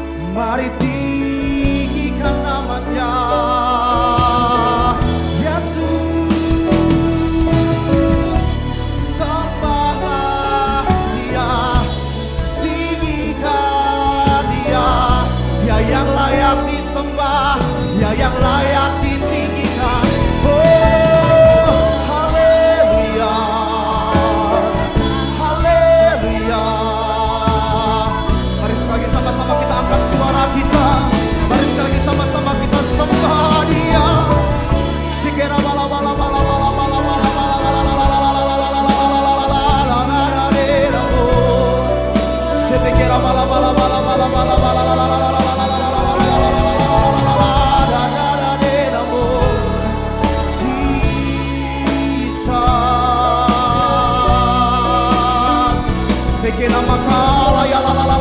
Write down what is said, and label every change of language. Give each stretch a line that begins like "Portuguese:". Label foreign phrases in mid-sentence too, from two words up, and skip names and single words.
Malay: Mari tinggikan namanya Yesus, sembahlah Dia, tinggikan Dia, Dia yang layak disembah, Dia yang layak ditinggikan. Oh, haleluya, haleluya. Mari sekali lagi sama-sama kita angkat suara kita. Mari sekali lagi sama-sama kita sembah Dia. Shikera bala bala bala bala bala bala bala Shetekera bala bala bala bala bala makala ya la la la la